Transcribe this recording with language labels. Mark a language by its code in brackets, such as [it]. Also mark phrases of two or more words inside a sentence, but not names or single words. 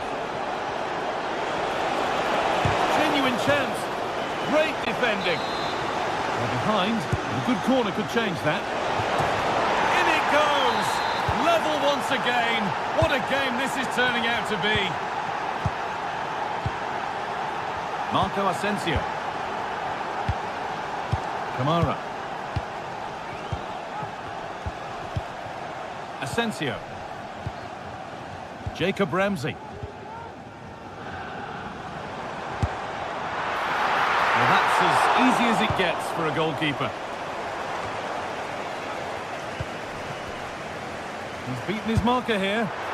[en] Genuine chance. Great defending. Well, behind, a good corner could change that. In it goes. Level once again. What a game this is turning out to be. Marco Asensio. Kamara. Asensio. Jacob Ramsey. Well, that's as easy as it gets for a goalkeeper. He's beaten his marker here.